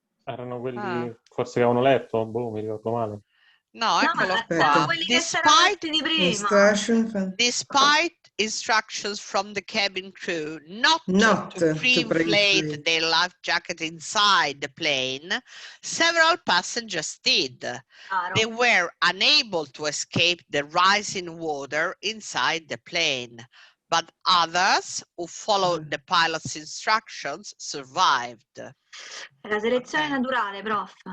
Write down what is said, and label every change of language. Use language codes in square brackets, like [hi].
[it] Erano quelli forse che avevano letto, mi ricordo male. No, eccolo sono qua. quelli che c'erano vestiti prima. [en] Despite instructions from the cabin crew not to pre-inflate pre-inflate. their life jacket inside the plane, several passengers did. They were unable to escape the rising water inside the plane, but others who followed the pilot's instructions survived. [it] È la selezione naturale, prof.